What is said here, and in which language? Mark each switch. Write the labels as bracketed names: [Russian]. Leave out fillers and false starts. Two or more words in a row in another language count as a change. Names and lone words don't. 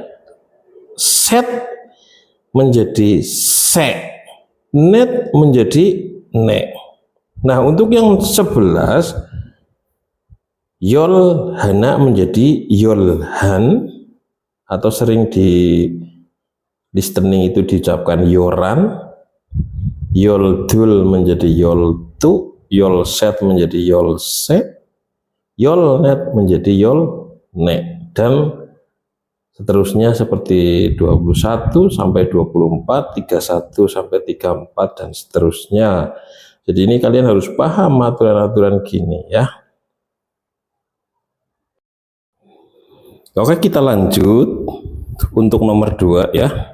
[Indonesian] Set menjadi se, net menjadi ne. Nah untuk yang 11, [Korean] 열하나 [Indonesian] menjadi [Korean] 열한, [Indonesian] atau sering di listening itu diucapkan yoran. [Korean] 열 둘 menjadi 열 두, 열 셋 menjadi 열 세, 열 넷 menjadi 열 네, [Indonesian] dan seterusnya seperti 21 sampai 24, 31 sampai 34, dan seterusnya. Jadi ini kalian harus paham aturan-aturan gini ya. Oke, kita lanjut untuk nomor 2 ya.